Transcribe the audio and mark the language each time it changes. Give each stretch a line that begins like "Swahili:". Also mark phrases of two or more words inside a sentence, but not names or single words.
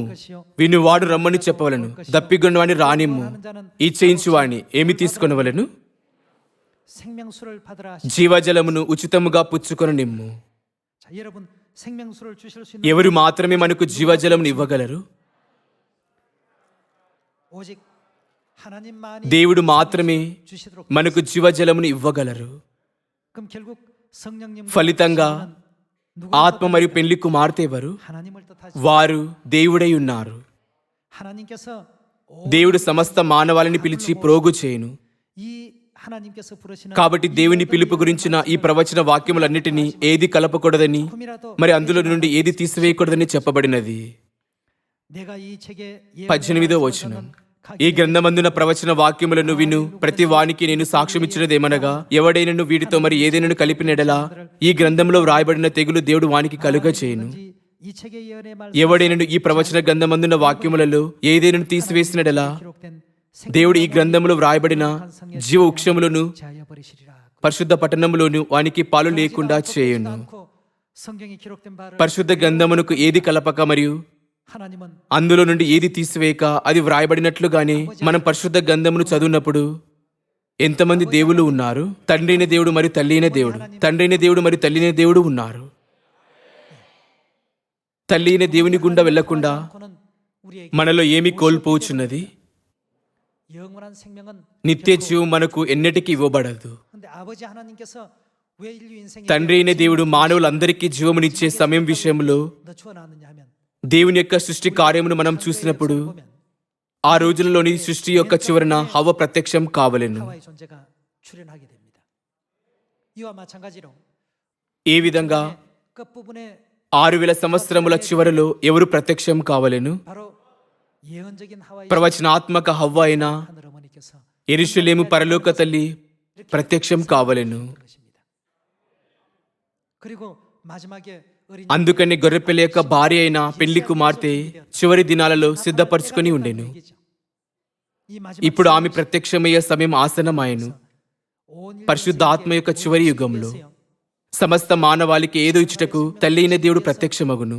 Korean: 것이요
Telugu: వినువాడు రమ్మని చెప్పవలను, దప్పిగొన్నవాని రానిమ్ము, ఇచ్చేయించువాని ఏమి తీసుకొనవలను?
Korean: 생명수를 받으라.
Telugu: జీవజలమును ఉచితముగా పుచ్చుకొని నిమ్ము.
Korean: 자 여러분 생명수를 주실 수 있는
Telugu: ఎవరు మాత్రమే మనకు జీవజలమును ఇవ్వగలరు?
Korean: 오직 하나님만이
Telugu: దేవుడు మాత్రమే
Korean: 주시도록.
Telugu: మనకు జీవజలమును ఇవ్వగలరు.
Korean: 그럼 결국 성령님
Telugu: ఫలితంగా ఆత్మ మరియు పెళ్లి కుమార్తె ఎవరు?
Korean: 하나님을 뜻하시.
Telugu: వారు దేవుడై ఉన్నారు.
Korean: 하나님께서
Telugu: దేవుడు సమస్త మానవాళిని పిలిచి ప్రోగు చేయును.
Korean: 이 하나님께서 부르시는
Telugu: కాబట్టి దేవుని పిలుపు గురించిన ఈ ప్రవచన వాక్యములన్నిటినీ ఏది కలపకూడదని
Korean: 조금이라도
Telugu: మరి అందులో నుండి ఏది తీసివేయకూడదని చెప్పబడినది.
Korean: 내가 이 책에
Telugu: 18వ వచనం. ఈ గ్రంథమందున ప్రవచన వాక్యములను విను ప్రతి వానికి నేను సాక్ష్యమిచ్చినదేమనగా, ఎవడైనను వీటితో మరి ఏదైనను కలిపినెడలా ఈ గ్రంథంలో వ్రాయబడిన తెగులు దేవుడు వానికి కలుగ చేయును.
Korean: 이 책의 예언의 말
Telugu: ఎవడైనను ఈ ప్రవచన గ్రంథమందున వాక్యములలో ఏదైనను తీసివేసినడలా
Korean: 기록된
Telugu: దేవుడు ఈ గ్రంథంలో వ్రాయబడిన జీవ వృక్షములను
Korean: 제하여 버리시리라.
Telugu: పరిశుద్ధ పట్టణములోను వానికి పాలు లేకుండా చేయును.
Korean: 않고 성경에 기록된 바를
Telugu: పరిశుద్ధ గ్రంథమునకు ఏది కలపక మరియు
Korean: 하나님은
Telugu: అందులో నుండి ఏది తీసివేయక అది వ్రాయబడినట్లుగానే మనం పరిశుద్ధ గ్రంథమును చదివినప్పుడు ఎంతమంది దేవుళ్ళు ఉన్నారు? తండ్రి అయిన దేవుడు మరియు తల్లి అయిన దేవుడు, తండ్రి అయిన దేవుడు మరియు తల్లి అయిన దేవుడు ఉన్నారు. తల్లి అయిన దేవుని గుండా వెళ్లకుండా
Korean: 그는 우리에게
Telugu: మనలో ఏమి కోల్పోచున్నది?
Korean: 영원한 생명은
Telugu: నిత్య జీవం మనకు ఎన్నటికీ ఇవ్వబడదు.
Korean: 근데 아버지 하나님께서 왜 인류 인생에
Telugu: తండ్రి అయిన దేవుడు మానవులందరికీ జీవమునిచ్చే సమయం విషయంలో
Korean: 너 주어놨느냐 하면
Telugu: దేవుని యొక్క సృష్టి కార్యమును మనం చూసినప్పుడు
Korean: 보면
Telugu: ఆ రోజులలోని సృష్టి యొక్క చివరన హవ్వ ప్రత్యక్షం కావలెను.
Korean: 하와의 존재가 출현하게 됩니다. 이와 마찬가지로
Telugu: ఏ విధంగా
Korean: 끝부분에
Telugu: 6000 సంవత్సరముల చివరలో ఎవరు ప్రత్యక్షం కావలెను?
Korean: 바로 예언적인 하와의
Telugu: ప్రవచనాత్మక హవ్వ అయిన
Korean: 하늘 어머니께서
Telugu: యెరూషలేము పరలోక తల్లి ప్రత్యక్షం కావలెను.
Korean: 것입니다. 그리고 마지막에
Telugu: అందుకని గొర్రెపిల్ల యొక్క భార్య అయిన పెళ్లి కుమార్తె చివరి దినాలలో సిద్ధపరచుకొని ఉండెను. ఇప్పుడు ఆమె ప్రత్యక్షమయ్యే సమయం ఆసన్నమాయెను. పరిశుద్ధ ఆత్మ యొక్క చివరి యుగంలో సమస్త మానవాళికి ఏదో ఇచ్చుటకు తల్లి అయిన దేవుడు ప్రత్యక్షమగును.